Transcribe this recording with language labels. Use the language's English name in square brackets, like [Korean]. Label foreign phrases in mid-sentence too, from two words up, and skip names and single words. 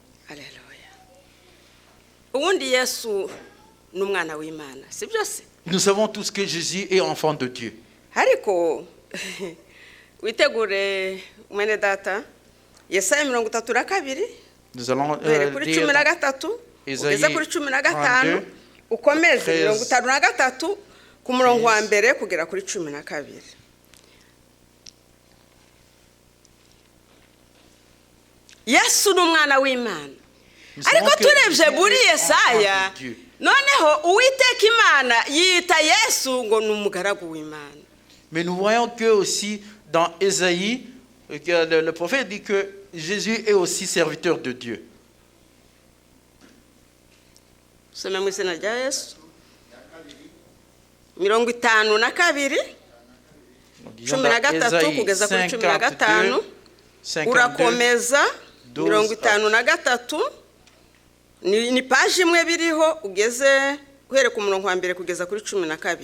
[French] Nous savons tous que Jésus est enfant de Dieu. Nous allons lire [Kinyarwanda] ugeze kuri 15 ukomeze 53 ku murongo wa mbere kugera kuri 12. Yesu n'umwana w'Imana. Ariko turebye muri Yesaya noneho Uwiteka Imana yita Yesu ngo n'umugaragu w'Imana. [French] Mais nous voyons que aussi dans Ésaïe, le prophète dit que Jésus est aussi serviteur de Dieu. [Kinyarwanda] Some mu izina rya Yesu. 52 13 kugeza kuri 15 urakomeza 53 ni page imwe biriho ugeze guhere ku murongo wa mbere kugeza kuri 12.